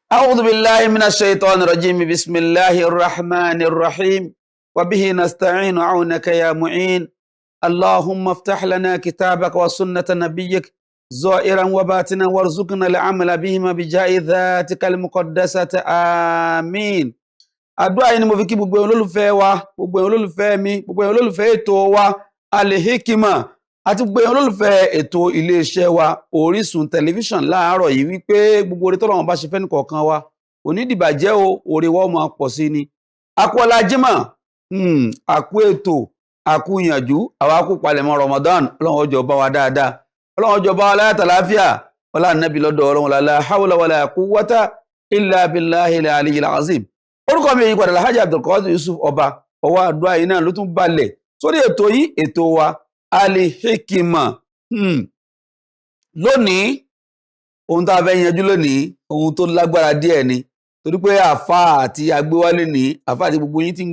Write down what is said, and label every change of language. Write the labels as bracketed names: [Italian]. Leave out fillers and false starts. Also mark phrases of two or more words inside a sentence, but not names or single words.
[Arabic] أعوذ بالله من الشيطان الرجيم بسم الله الرحمن الرحيم وبه نستعين عونك يا معين اللهم افتح لنا كتابك وسنة نبيك ظاهرا وباطنا وارزقنا العمل بهما بجاه ذاتك المقدسة آمين. [Yoruba] Àdúrà yìí ni mo fi kí gbogbo olólùfẹ́ wa, gbogbo olólùfẹ́ mi, gbogbo olólùfẹ́ ètò wa Al-Hikmat àti gbogbo olólùfẹ́ ètò iléeṣẹ́ wa Orísun tẹlifíṣàn láàárọ̀ yìí wípé gbogbo orí tọ́lọ́run bá ṣe fẹ́ nìkọ̀ọ̀kan wa onídìbàjẹ́ o orí wa máa pọ̀ sí ni. Àkú ọlá Jímọ̀, àkú ètò, àkú ìyànjú, àwa kú palẹ̀mọ́ Ramadan, Ọlọ́run ó jọ̀ọ́ bá wa dáadáa, Ọlọ́run ó jọ̀ọ́ bá wa láyàtà láfíà, ọlá Ànábì lọ́dọ̀ Ọlọ́run [Arabic] لا حول ولا قوة إلا بالله العلي العظيم. [Yoruba] Orúkọ mi yìí padà Alhaji Abdulqadir Yusuf ọba ọwọ́ àdúrà yìí náà ló tún balẹ̀ sórí ètò yìí ètò wa Al-Hikmat. Lónìí ohun tá a fẹ́ yanjú lónìí ohun tó lágbára díẹ̀ ni torí pé àfáà àti agbéwálé ní àfáà àti gbogbo yín ti ń